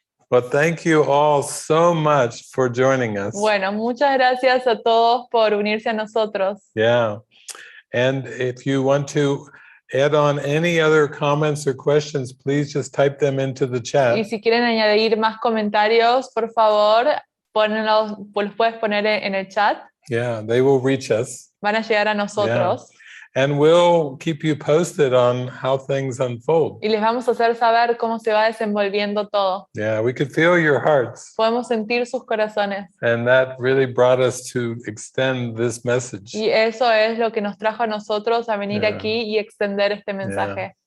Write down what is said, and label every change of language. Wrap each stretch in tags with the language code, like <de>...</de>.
<en>Well, thank you all so much for joining us.</en> <es>Bueno, muchas gracias a todos por unirse a nosotros.</es> <en>Yeah. And if you want to add on any other comments or questions, please just type them into the chat.</en> <es>Y si quieren añadir más comentarios, por favor, los puedes poner en el chat.</es> <en>Yeah, they will reach us.</en> <es>Van a llegar a nosotros.</es> <en>Yeah. And we'll keep you posted on how things unfold.</en> <es>Y les vamos a hacer saber cómo se va desenvolviendo todo.</es> <en>Yeah, we could feel your hearts.</en> <es>Podemos sentir sus corazones.</es> <en>And that really brought us to extend this message.</en> <es>Y eso es lo que nos trajo a nosotros a venir aquí y extender este mensaje.</es>